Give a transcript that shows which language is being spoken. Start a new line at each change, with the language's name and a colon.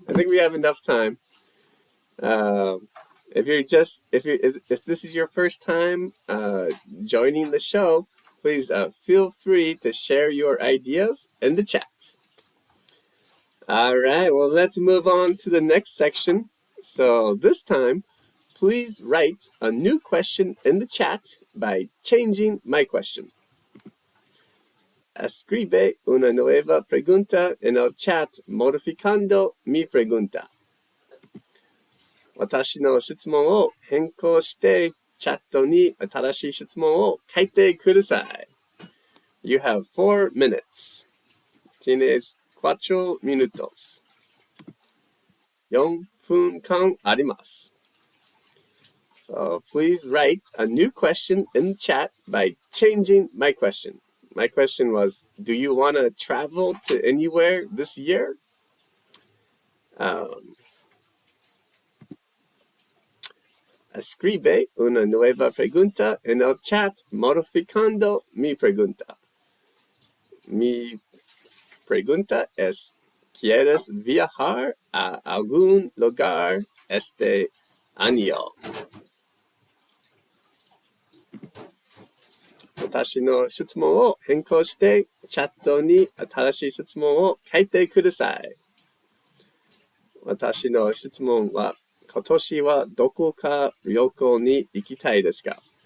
English: I think we have enough time. Um, if this is your first time joining the show, please feel free to share your ideas in the chat. All right, well, let's move on to the next section. So this time, please write a new question in the chat by changing my question.
Spanish: Escribe una nueva pregunta en el chat modificando mi pregunta.
Japanese: 私の質問を変更してチャットに新しい質問を書いてください。
English: You have 4 minutes.
Spanish: Tienes 4 minutos.
Japanese: 4分間あります。
English: So please write a new question in the chat by changing my question. My question was, do you want to travel to anywhere this year?
Spanish: Escribe una nueva pregunta en el chat modificando mi pregunta. Mi pregunta es, ¿quieres viajar a algún lugar este año?
Japanese: 私の質問を変更してチャットに新しい質問を書いてください。私の質問は、今年はどこか旅行に行きたいですか？